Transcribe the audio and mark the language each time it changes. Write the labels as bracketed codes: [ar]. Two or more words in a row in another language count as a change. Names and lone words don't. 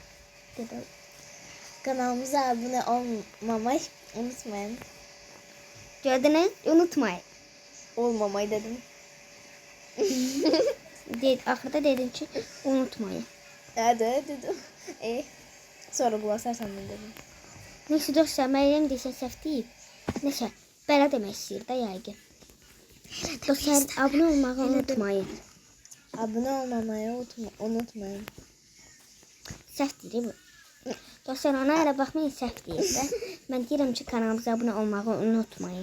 [tr] Kanalımıza abone olmamayı unutmayın. Gördünüz, unutmayın. Olmamayı dedim. [az] Axırda dedim ki, unutmayın. [tr] Hadi dedim. [az] Sonra bulasarsan dedim. Neyse dostlar, Meryem desə səhv deyib. Neyse, belə demək istəyir də yəqin. Dostlar, abone olmağı unutmayın. Abone olmamayı unutmayın. Səhv deyir bu. Dostlar, ona elə baxmayın, səhv deyir də. Mən deyirəm ki, kanalımıza abone olmağı unutmayın.